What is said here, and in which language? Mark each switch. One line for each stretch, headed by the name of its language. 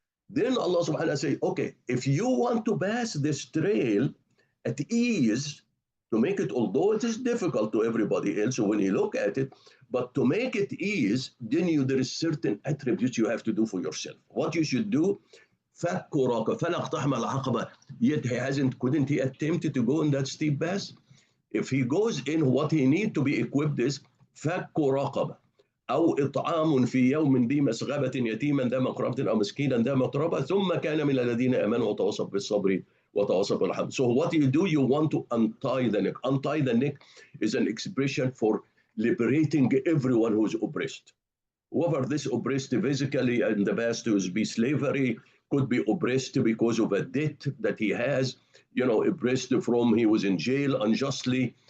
English: Then Allah subhanahu wa ta'ala say, okay, if you want to pass this trail at ease, to make it, although it is difficult to everybody else when you look at it, but to make it ease, then there is certain attributes you have to do for yourself. What you should do, yet couldn't he attempt to go in that steep pass? If he goes in, what he need to be equipped is
Arabic: فك رقبة أو إطعام في يوم ذي مسغبة يتيما ذا مقربة أو مسكينا ذا متربة ثم كان من الذين آمنوا وتواصوا بالصبر وتواصوا بالرحمة.
English: So what do? You want to untie the neck. Untie the neck is an expression for liberating everyone who is oppressed. Whoever this oppressed physically in the past to be slavery, could be oppressed because of a debt that he has, oppressed from he was in jail unjustly.